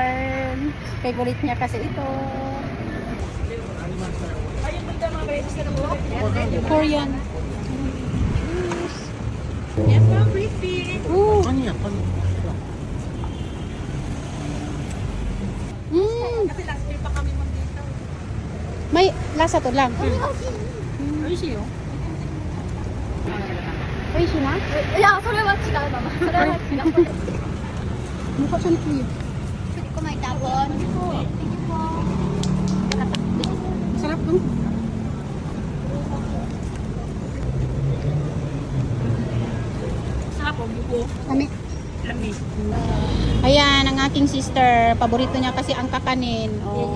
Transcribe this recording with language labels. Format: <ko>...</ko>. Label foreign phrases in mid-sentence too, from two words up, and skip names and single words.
<tl>Favorite niya kasi ito. Korean.</tl> <en>Yes, ma'am. Crispy. Ooh.</en> <ko>아니야,</ko> <tl>Kasi last year pa kami dito. May lasa to lang.</tl> <ja>美味しいよ. 美味しいな? いや、それは違う、ママ。それは違う。</ja> <tl>Mukha siya ni Kuya. Pwede ko may tapon.</tl> <en>Thank you po.</en> <tl>Sarap to. Sarap po, buko. Kami. Lami. Ayan, ang aking sister. Paborito niya kasi ang kakanin. Oh.</tl>